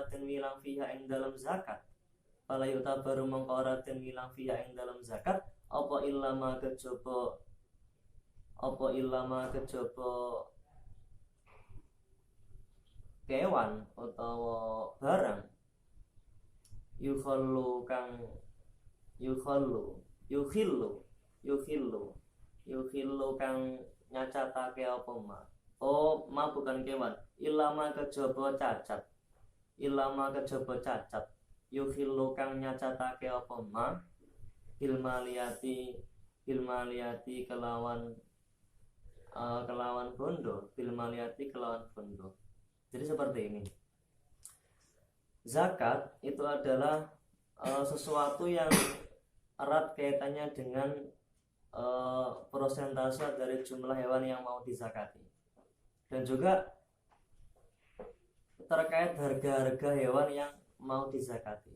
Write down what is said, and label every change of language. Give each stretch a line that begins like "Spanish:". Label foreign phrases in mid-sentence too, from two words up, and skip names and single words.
Javanese: den wilang fiha ing dalam zakat,
Arabic: فلا يعتبر
Javanese: mongko ora den wilang fiha ing dalam zakat apa illama kejaba, apa illama kejaba kewan utawa barang yukhallu kang yukhillu kang nyacatake apa ma.
Indonesian: Oh, ma bukan kewan.
Javanese: Ilama kejaba cacat. Ilama kejaba cacat. Yukhillu kang nyacatake apa ma. Ilmaliyati kelawan bondo. Ilmaliyati kelawan bondo.
Indonesian: Jadi seperti ini. Zakat itu adalah sesuatu yang erat kaitannya dengan persentase dari jumlah hewan yang mau dizakati, dan juga terkait harga-harga hewan yang mau dizakati.